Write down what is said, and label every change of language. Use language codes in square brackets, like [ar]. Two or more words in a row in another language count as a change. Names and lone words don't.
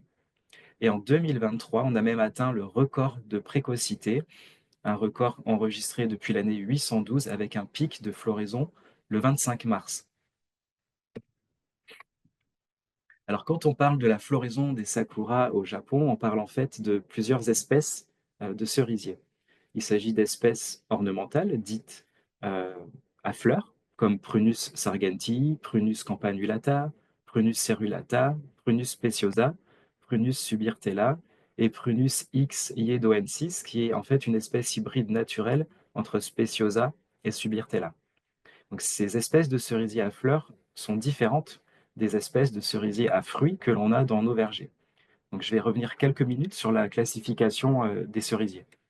[fr] Et en 2023, on a même atteint le record de précocité, un record enregistré depuis l'année 812 avec un pic de floraison le 25 mars. Alors, quand on parle de la floraison des sakuras au Japon, on parle en fait de plusieurs espèces de cerisiers. Il s'agit d'espèces ornementales dites euh, à fleurs, comme Prunus sargentii, Prunus campanulata, Prunus cerulata, Prunus speciosa, Prunus subirtella et Prunus x iedoensis, qui est en fait une espèce hybride naturelle entre Speciosa et Subirtella. Donc, ces espèces de cerisiers à fleurs sont différentes des espèces de cerisiers à fruits que l'on a dans nos vergers. Donc, je vais revenir quelques minutes sur la classification des cerisiers.